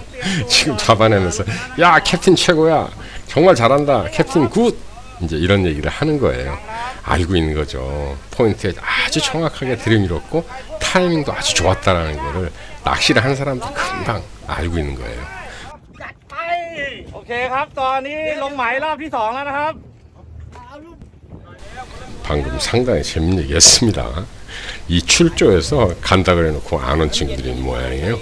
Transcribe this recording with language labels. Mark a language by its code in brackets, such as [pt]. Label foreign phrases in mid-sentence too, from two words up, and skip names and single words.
[ko] 지금 잡아내면서 야, 캡틴 최고야, 정말 잘한다, [en] captain good, [ko] 이제 이런 얘기를 하는 거예요. 알고 있는 거죠. 포인트에 아주 정확하게 들이밀었고 타이밍도 아주 좋았다라는 거를 낚시를 한 사람도 금방 알고 있는 거예요. [th] โอเคครับตอนนี้ลงหมายรอบที่ 2แล้วนะครับ [ko] 방금 상당히 재밌는 얘기였습니다. 이 출조에서 간다 그래놓고 안 온 친구들이 있는 모양이에요.